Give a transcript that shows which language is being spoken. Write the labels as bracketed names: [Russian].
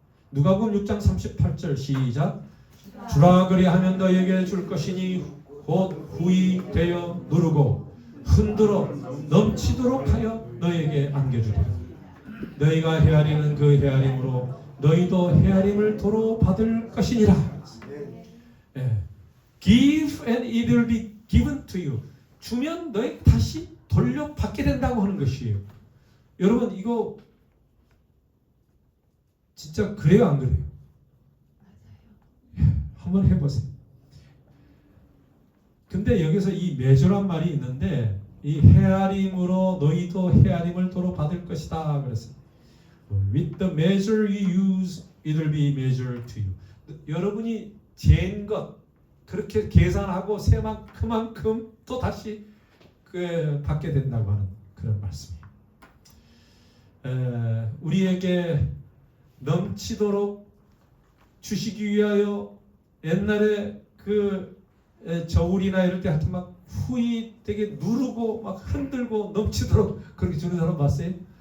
[Korean] 누가복음 6장 38절 시작. 주라 그리하면 너에게 줄 것이니 곧 후히 되어 누르고 흔들어 넘치도록 하여 너에게 안겨주리라. 너희가 헤아리는 그 헤아림으로 너희도 헤아림을 도로 받을 것이니라. [English] Give and it will be given to you. [Korean] 주면 너희 다시 돌려받게 된다고 하는 것이에요. 여러분 이거 진짜 그래요 안 그래요? 한번 해보세요. 근데 여기서 이 measure란 말이 있는데 이 헤아림으로 너희도 헤아림을 도로 받을 것이다 그랬어요. [English] With the measure you use, it will be measured to you. [Korean] 여러분이 잰 것 그렇게 계산하고 세만 그만큼 또 다시 받게 된다고 하는 그런 말씀이에요. 우리에게 넘치도록 주시기 위하여 옛날에 저울이나 이럴 때 하여튼 막 후이 되게 누르고 막 흔들고 넘치도록 그렇게 주는 사람 봤어요?